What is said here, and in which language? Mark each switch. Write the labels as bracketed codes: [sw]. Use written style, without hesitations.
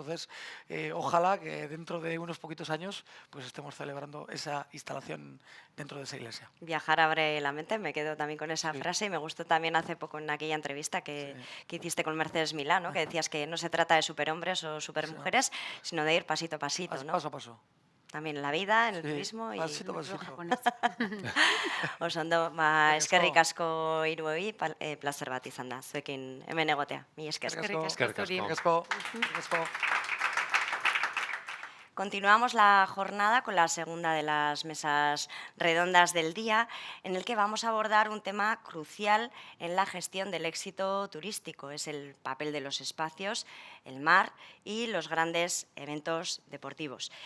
[es] Entonces, ojalá que dentro de unos poquitos años pues estemos celebrando esa instalación dentro de esa iglesia. Viajar abre la mente, me quedo también con esa frase y me gustó también hace poco en aquella entrevista que hiciste con Mercedes Milá, ¿no? Que decías que no se trata de superhombres o supermujeres, sino de ir pasito a pasito, ¿no? Paso a paso. También en la vida, en el turismo y pasito a pasito. [eu] Oso ondo, eskerrik asko hiruei, placer bat izan da, zuekin hemen egotea. Mi esker. Eskerrik asko. [es] Continuamos la jornada con la segunda de las mesas redondas del día, en el que vamos a abordar un tema crucial en la gestión del éxito turístico. Es el papel de los espacios, el mar y los grandes eventos deportivos.